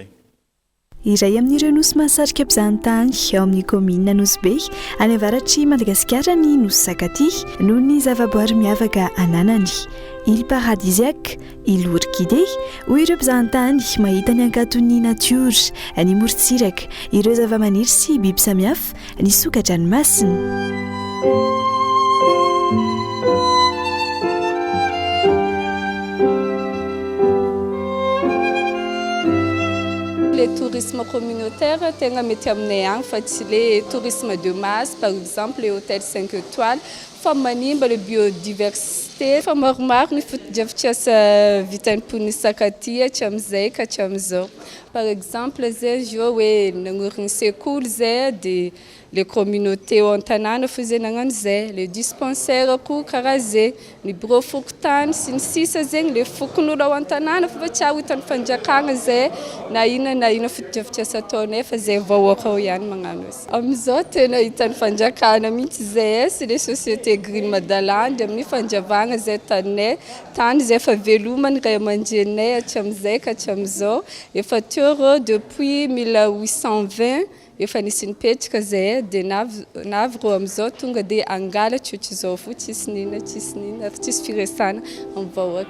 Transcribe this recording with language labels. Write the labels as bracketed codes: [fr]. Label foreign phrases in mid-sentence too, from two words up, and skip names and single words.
[mg] iray amin'ireo nosy mahasarika mpizahatany ao amin'ny komina Nosy-Be any avaratry Madagasikara ny Nosy Sakaty noho ny zavaboary miavaka ananany [fr] île paradisiaque, île orchidée [mg] hoy ireo mpizahatany mahita ny ankatony natiora ny morontsiraka ireo zava-maniry sy biby samihafa ny sokadranomasina [fr] Le tourisme communautaire [mg] tegna mety aminay agny fa tsy [fr] le tourisme de masse par exemple les hôtels 5 étoiles [mg] fa manimba [fr] le université [mg] fa maromaro ny fotodrafitrasa vitan'ny mponisakaty hatramin'izay ka hatramin'izao. [fr] Par exemple [mg] zay zao hoe nagnorigny sekoly zay de [fr] les communautés [mg] ao an-tanàna fo zay nagnano zay, [fr] le dispensaire [mg] koa karaha zay, ny bureau fokotany sy ny sisa zegny le fokon'olo ao an-tanàna fa tsy ahitany fanjakagna zay na ina fotodrafitrasa ataonay fa zay vahoaka ao ihany magnano azy. Amizao tena hitany fanjakana mihitsy zay sy [fr] les sociétés [mg] Green Madaland amin'ny fanjavagna zay taninay tany zay efa velomany ray aman-drenay hatramin'izay ka hatramin'izao efa teo depuis 1820 efa nisy nipetraka zay de navy rô amizao tonga de angalatra ohatr'izao fo tsisy nina tsisy firesana amin'ny vahoaka.